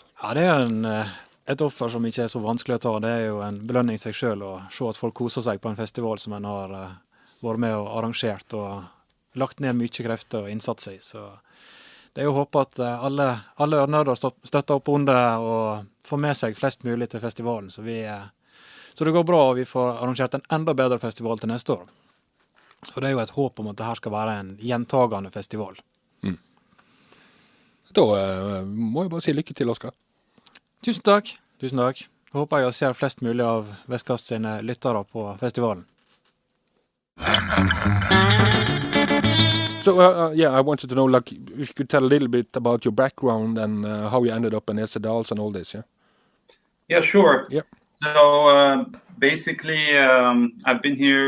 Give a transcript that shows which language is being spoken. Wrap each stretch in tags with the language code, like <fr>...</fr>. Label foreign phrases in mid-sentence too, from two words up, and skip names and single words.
<no>Ja, det et offer som ikke så vanskelig å ta. Det jo en belønning i seg selv å se at folk koser seg på en festival som en har vært med og arrangert og lagt ned mye krefter og innsats i, så det jo å håpe at alle ølnerder støtter opp under og får med seg flest mulig til festivalen, så det går bra, og vi får arrangert en enda bedre festival til neste år. For det jo et håp om at det her skal være en gjentagende festival. Da må jeg bare si lykke til, Oskar. Tusen takk. Jeg håper jeg ser flest mulig av Vestkast sine lyttere på festivalen.</no> <en>So, I wanted to know, like, if you could tell a little bit about your background and how you ended up in Dahls and all this, yeah? Yeah, sure. Yeah. So, basically, I've been here.</en>